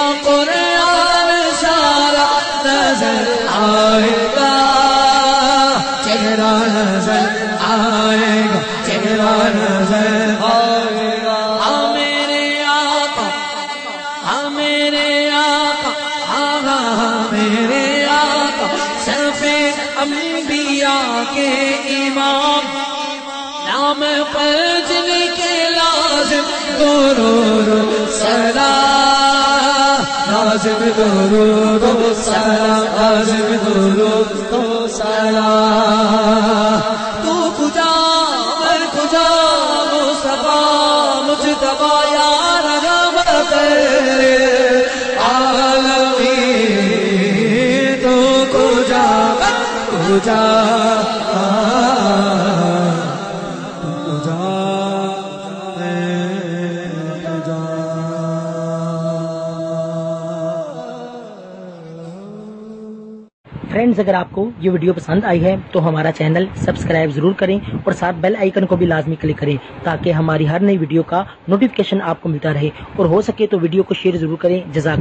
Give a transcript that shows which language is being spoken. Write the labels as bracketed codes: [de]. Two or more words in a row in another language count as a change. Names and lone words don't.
[ur] قرآن سارا نظر آئے گا، چہرہ نظر آئے گا، چہرہ نظر آئے گا، میرے آقا، میرے آقا، میرے آقا، صف انبیاء کے امام، نام پر جن کے لازم درود و سلام، لازم درود و سلام، لازم درود و سلام، تو کجا میں کجا، مصطفیٰ مجتبی یا رحمت عالمین، تو کجا کجا، فرینڈز، اگر آپ کو یہ ویڈیو پسند آئی ہے تو ہمارا [en] channel subscribe [ur] ضرور کریں اور ساتھ [en] bell icon [ur] کو بھی لازمی کلک کریں تاکہ ہماری ہر نئی ویڈیو کا نوٹیفیکیشن آپ کو ملتا رہے، اور ہو سکے تو ویڈیو کو شیئر ضرور کریں۔